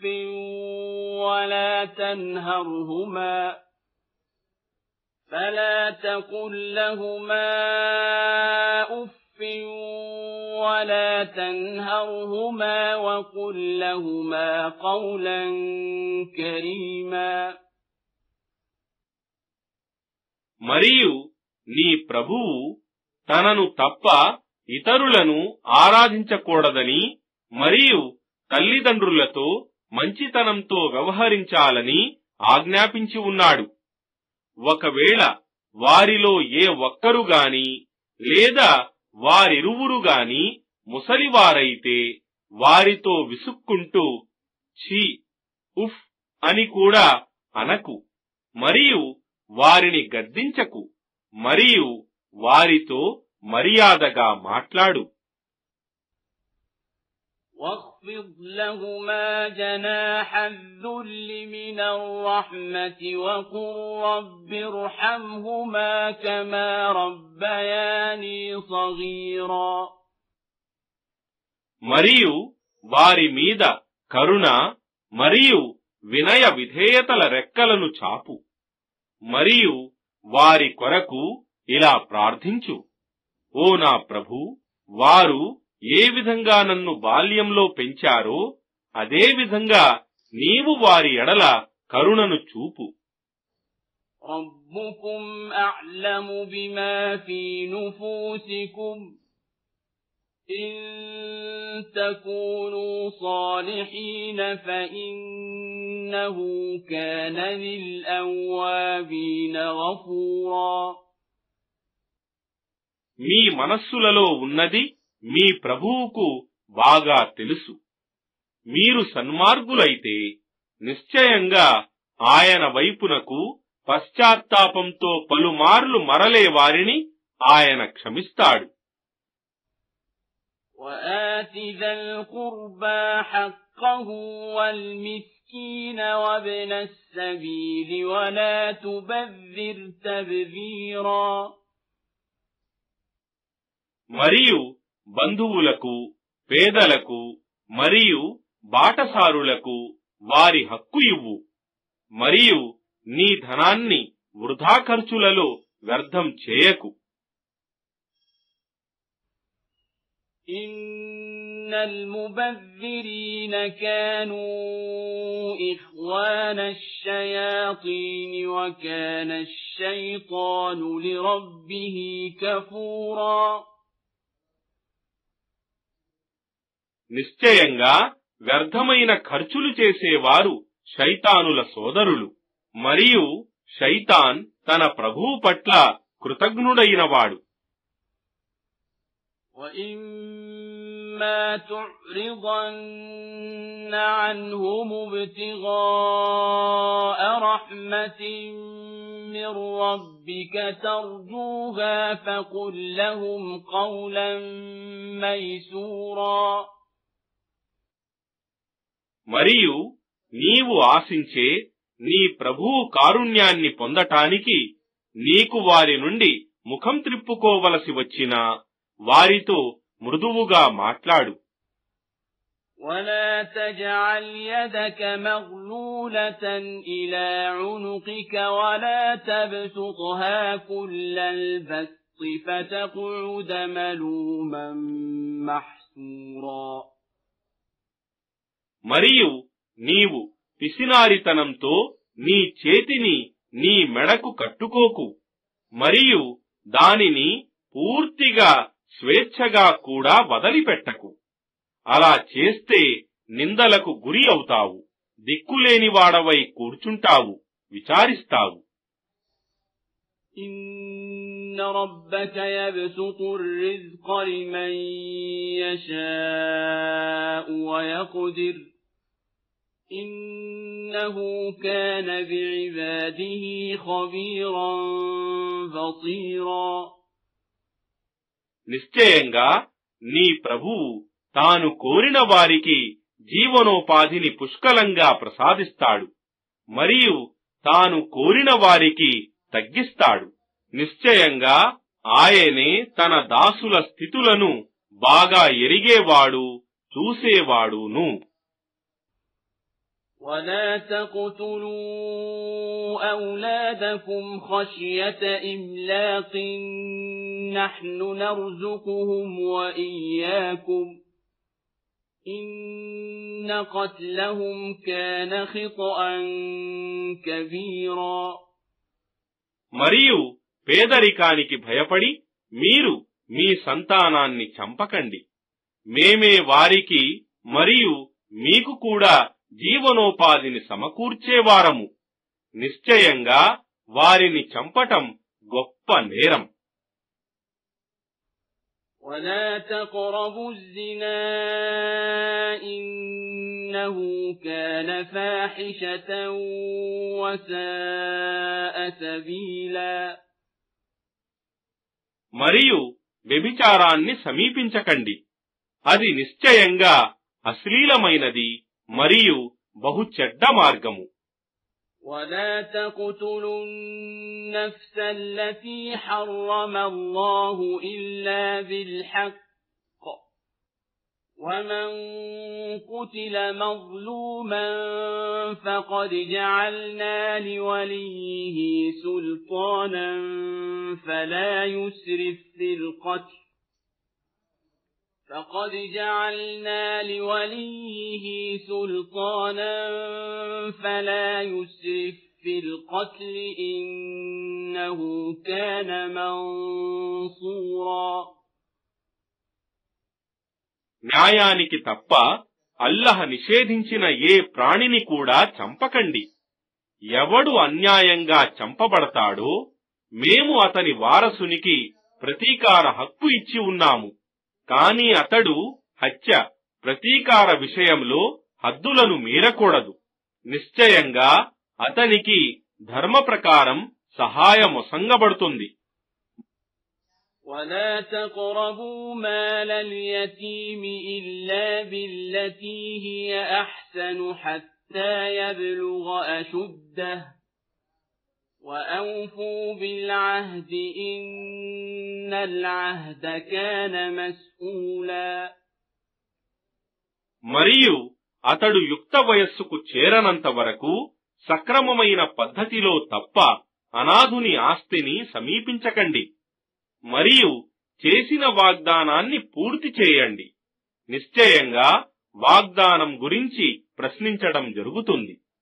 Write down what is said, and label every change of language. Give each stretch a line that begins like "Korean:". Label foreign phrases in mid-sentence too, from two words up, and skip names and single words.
Arabic: ولا تنهرهما وقل لهما قولا كريما.
Telugu: మరియు నీ ప్రభువు తనను తప్ప ఇతరులను ఆరాధించకూడదని మరియు తల్లిదండ్రులతో మంచితనంతో వ్యవహరించాలని ఆజ్ఞాపించి ఉన్నాడు. ఒకవేళ వారిలో ఏ ఒక్కరు గాని లేదా వారిరువురు గాని ముసలివారైతే వారితో విసుక్కుంటూ ఛీ, ఉఫ్ అని కూడా అనకు. మరియు వారిని గద్దించకు. మరియు వారితో మర్యాదగా మాట్లాడు.
Arabic: واخفض لهما جناح الذل من الرحمة وقل رب ارحمهما كما ربياني صغيرا.
Telugu: మరియు వారి మీద కరుణ మరియు వినయ విధేయతల రెక్కలను చాపు. మరియు వారి కొరకు ఇలా ప్రార్థించు, ఓ నా ప్రభూ, వారు ఏ విధంగా నన్ను బాల్యంలో పెంచారో అదే విధంగా నీవు వారి ఎడల కరుణను చూపు.
Arabic: ربكم أعلم بما في نفوسكم إن تكونوا صالحين فإنه كان للأوابين غفورا.
Telugu: మీ మనస్సులలో ఉన్నది మీ ప్రభువుకు బాగా తెలుసు. మీరు సన్మార్గులైతే నిశ్చయంగా ఆయన వైపునకు పశ్చాత్తాపంతో పలుమార్లు మరలే వారిని ఆయన క్షమిస్తాడు.
Arabic: وآت ذا القربى حقه والمسكين وابن السبيل ولا تبذر تبذيرا.
Telugu: మరియు బంధువులకు, పేదలకు మరియు బాటసారులకు వారి హక్కు ఇవ్వు. మరియు నీ ధనాన్ని వృధా ఖర్చులలో వ్యర్థం చేయకు.
Arabic: إن المبذرين كانوا إخوان الشياطين وكان الشيطان لربه كفورا.
Telugu: నిశ్చయంగా వ్యర్థమైన ఖర్చులు చేసేవారు శైతానుల సోదరులు. మరియు శైతాన్ తన ప్రభువు పట్ల కృతజ్ఞుడైనవాడు.
Arabic: وَإِمَّا فإما تعرضن عنهم ابتغاء رحمة من ربك ترجوها فقل لهم قولا ميسورا.
Telugu: మరియు నీవు ఆశించే నీ ప్రభువు కారుణ్యాన్ని పొందటానికి నీకు వారి నుండి ముఖం త్రిప్పుకోవలసి వచ్చినా వారితో మృదువుగా మాట్లాడు.
Arabic: ولا تجعل يدك مغلولة إلى عنقك ولا تبسطها كل البسط فتقعد ملوما محسورا.
Telugu: మరియు నీవు పిసినారితనంతో నీ చేతిని నీ మెడకు కట్టుకోకు, మరియు దానిని పూర్తిగా స్వేచ్ఛగా కూడా వదిలిపెట్టకు. అలా చేస్తే నిందలకు గురి అవుతావు, దిక్కులేనివాడవై కూర్చుంటావు, విచారిస్తావు.
Arabic: إن ربك يبسط الرزق لمن يشاء ويقدر إنه كان بعباده خبيرا بصيرا.
Telugu: నిశ్చయంగా నీ ప్రభువు తాను కోరిన వారికి జీవనోపాధిని పుష్కలంగా ప్రసాదిస్తాడు, మరియు తాను కోరిన వారికి తగ్గిస్తాడు. నిశ్చయంగా ఆయనే తన దాసుల స్థితులను బాగా ఎరిగేవాడు, చూసేవాడును.
Arabic: ولا تقتلوا أولادكم خشية إملاق نحن نرزقهم وإياكم إن قتلهم كان خطأ كبيرا.
Telugu: మరియు పేదరికానికి భయపడి మీరు మీ సంతానాన్ని చంపకండి. మేమే వారికి మరియు మీకు కూడా జీవనోపాధిని సమకూర్చేవారము. నిశ్చయంగా వారిని చంపటం గొప్ప నేరం.
Arabic: ولا تقربوا الزنا إنه كان فاحشة وساء سبيلا.
Telugu: మరియు వ్యభిచారాన్ని సమీపించకండి, అది నిశ్చయంగా అశ్లీలమైనది మరియు బహు చెడ్డ మార్గము.
Arabic: ولا تقتلوا النفس التي حرم الله إلا بالحق ومن قتل مظلوما فقد جعلنا لوليه سلطانا فلا يسرف في القتل فقد جعلنا لوليه سلطانا فلا يسرف في القتل إنه كان منصورا.
Telugu: న్యాయానికి తప్ప అల్లహ నిషేధించిన ఏ ప్రాణిని కూడా చంపకండి. ఎవడు అన్యాయంగా చంపబడతాడో మేము అతని వారసునికి ప్రతీకార హక్కు ఇచ్చి ఉన్నాము. కాని అతడు హత్య, ప్రతీకార విషయంలో హద్దులను మీరకూడదు. నిశ్చయంగా అతనికి ధర్మ ప్రకారం సహాయమొసంగబడుతుంది.
Arabic: ولا تقربوا مال اليتيم إلا بالتي هي أحسن حتى يبلغ أشده وأوفوا بالعهد إن العهد كان مسؤولا.
Telugu: మరియు అతడు యుక్త వయస్సుకు చేరనంత వరకు సక్రమమైన పద్ధతిలో తప్ప అనాథుని ఆస్తిని సమీపించకండి. మరియు చేసిన వాగ్దానాన్ని పూర్తి చేయండి. నిశ్చయంగా వాగ్దానం గురించి ప్రశ్నించడం జరుగుతుంది.